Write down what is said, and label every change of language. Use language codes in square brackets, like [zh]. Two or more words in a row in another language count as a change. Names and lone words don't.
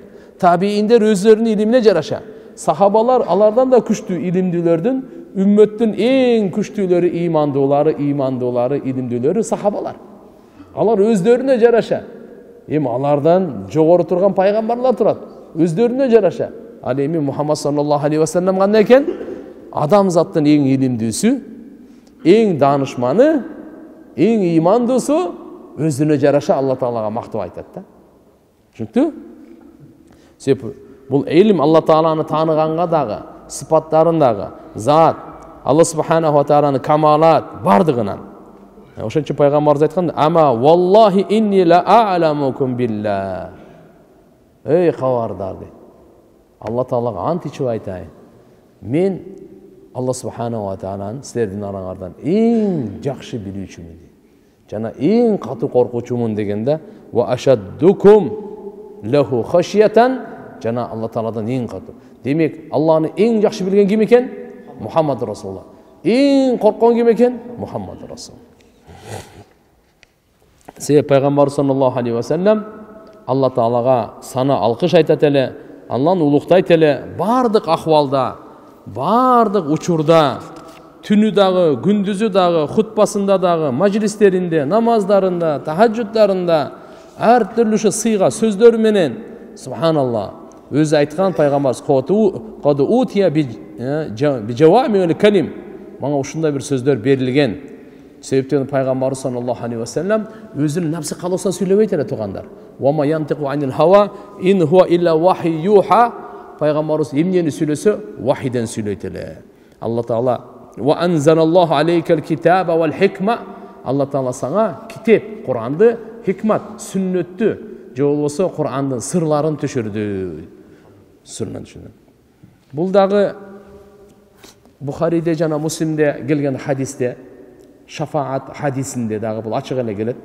[ky] Табииндер өздөрүнүн илимине жараша. Сахабалар алардан да күчтүү илимдүүлөрдүн, үммөттүн эң күчтүүлөрү, имандуулары, илимдүүлөрү сахабалар. Алар өздөрүнө жараша. Алардан жогору турган пайгамбарлар турат. Өздөрүнө жараша. Ал эми Мухаммад [ar] صلى الله عليه وسلم [ky] кандай экен? Адамзаттын эң илимдүүсү, эң данышманы, эң имандуусу, өзүнө жараша Алла таалага мактоо айтат да. Түшүнүктү? Себеп бул илим Алла тааланы тааныганга дагы, сыпаттарын дагы, зат, Алла [ar] سبحانه و [ky] тааланы камалат бардыгынан. Ошон үчүн пайгамбарыбыз айткан: [ar] "أما والله إني لأعلمكم بالله." [ky] Эй кабардар дейт. Алла таалага ант ичип айтайын. Мен Алла [ar] سبحانه و [ky] тааланы силердин араңардан эң жакшы билүүчүмүн дейт. Жана эң катуу коркуучумун дегенде [ar] وأشدكم له خشية, [ky] жана Алла тааладан эң катуу. Демек, Алланы эң жакшы билген ким экен? Мухаммад Расулуллах. Эң корккон ким экен? Мухаммад Расул. Себеп пайгамбар [ar] صلى الله عليه وسلم [ky] Алла таалага сана алкыш айтат эле, Алланы улуктайт эле, бардык акыбалда, бардык учурда, түнү дагы, күндүзү дагы, хутбасында дагы, мажлистеринде, намаздарында, тахаджуттарында, ар түрлү сыйга сөздөрү менен, субханаллах, өзү айткан пайгамбарыбыз [ar] قد أوتيت بجوامع الكلم, [ky] мага ушундай бир сөздөр берилген. Себептен пайгамбарыбыз [ar] صلى الله عليه وسلم [ky] өзүнүн напсы калоосун сүйлөбөйт эле тугандар. [ar] وما ينطق عن الهوى إن هو إلا وحي يوحى. [ky] Пайгамбарыбыз эмнени сүйлөсө, вахиден сүйлөйт эле. [ar] الله تعالى وأنزل الله عليك الكتاب والحكمة. [ky] Алла таала сага китеп, Куранды, хикмат, сүннөттү, же болбосо Курандын сырларын түшүрдү. Сырынан түшүрдү. Бул дагы Бухариде жана Муслимде келген хадисте, шафаат хадисинде дагы бул ачык эле келет.